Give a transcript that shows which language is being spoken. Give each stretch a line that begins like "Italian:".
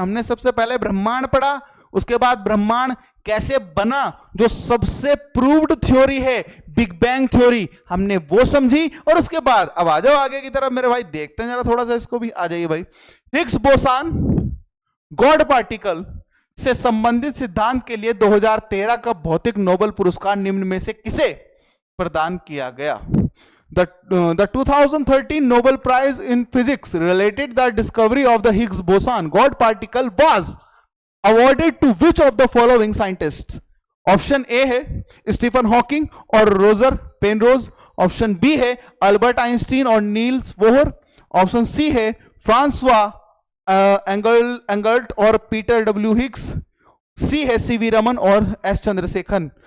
Hindi: हमने सबसे पहले ब्रह्मांड पढ़ा, उसके बाद ब्रह्मांड कैसे बना, जो सबसे प्रूव्ड थ्योरी है बिग बैंग थ्योरी, हमने वो समझी। और उसके बाद अब आ जाओ आगे की तरफ मेरे भाई, देखते हैं जरा थोड़ा सा इसको भी। आ जाइए भाई। हिग्स बोसान गॉड पार्टिकल से संबंधित सिद्धांत के लिए 2013 का भौतिक नोबेल पुरस्कार निम्न में से किसे प्रदान किया गया?
English: The 2013 Nobel Prize in Physics related the discovery of the Higgs boson God particle was awarded to which of the following scientists?
Hindi: Option A है स्टीफन हॉकिंग और रोजर पेनरोज, ऑप्शन बी है अल्बर्ट आइंस्टीन और Niels Bohr, option C है Francois एंगल्ट और Peter W Higgs, सी है CV Raman और S Chandrasekaran.